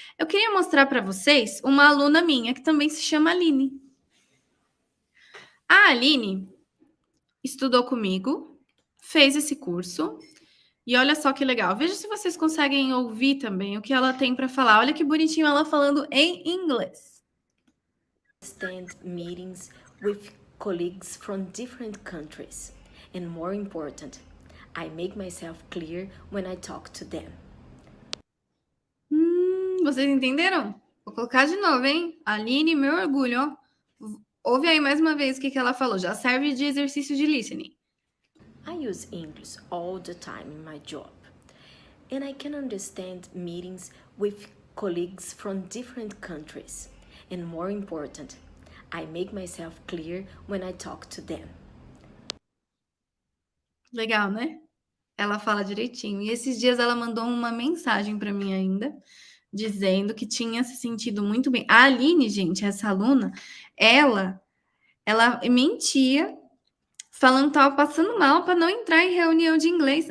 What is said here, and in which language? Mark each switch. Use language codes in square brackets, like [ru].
[pt] Eu queria mostrar para vocês uma aluna minha que também se chama Aline. A Aline estudou comigo, fez esse curso. E olha só que legal. Veja se vocês conseguem ouvir também o que ela tem para falar. Olha que bonitinho ela falando em inglês. [en] Stand meetings with colleagues from different countries. And more important, I make myself clear when I talk to them. [pt] Vocês entenderam? Vou colocar de novo, hein? Aline, meu orgulho, ó. Ouve aí mais uma vez o que ela falou. Já serve de exercício de listening. [en] I use English all the time in my job. And I can understand meetings with colleagues from different countries. And more important, I make myself clear when I talk to them. [pt] Legal, né? Ela fala direitinho. E esses dias ela mandou uma mensagem para mim ainda, dizendo que tinha se sentido muito bem. A Aline, gente, essa aluna, ela Ela mentia, falando que estava passando mal para não entrar em reunião de inglês.